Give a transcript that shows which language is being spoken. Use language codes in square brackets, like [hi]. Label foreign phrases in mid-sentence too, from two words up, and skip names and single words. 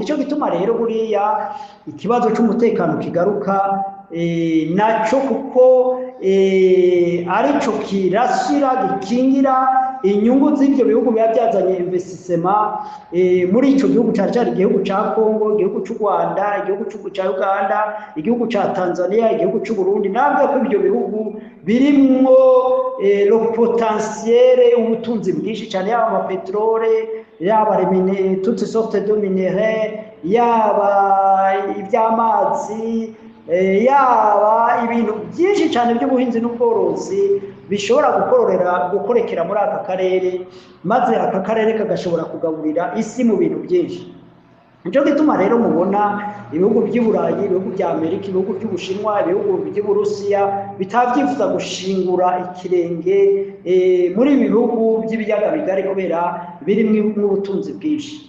[rw] Nicyo gituma rero buriya ikibazo cy'umutekano kigaruka nacyo, kuko arico kirashyira gikingira inyungu z'ibyo bihugu biba byazanye investissement muri ico gihugu cyane cyane igihugu cya Kongo, igihugu cy'u Rwanda, igihugu cya Uganda, igihugu cya Tanzania, igihugu cy'u Burundi. Nabwo ko ibyo bihugu birimwo [fr] le potentiel [rw] ubutunzi bwinshi cyane, yaba amapetrole, yaba [fr] toutes sortes de minéraux, [rw] yaba iby'amazi, yaba ibintu byinshi cyane by'ubuhinzi n'ubworozi bishobora gukorekera muri aka karere, maze aka karere kagashobora kugaburira isi mu bintu byinshi. Nicyo gituma rero mubona ibihugu by'Uburayi, ibihugu bya Amerika, ibihugu by'Ubushinwa, ibihugu by'Uburusiya bitabyifuza gushingura ikirenge muri ibi bihugu by'ibiyaga bigari kubera birimo n'ubutunzi bwinshi.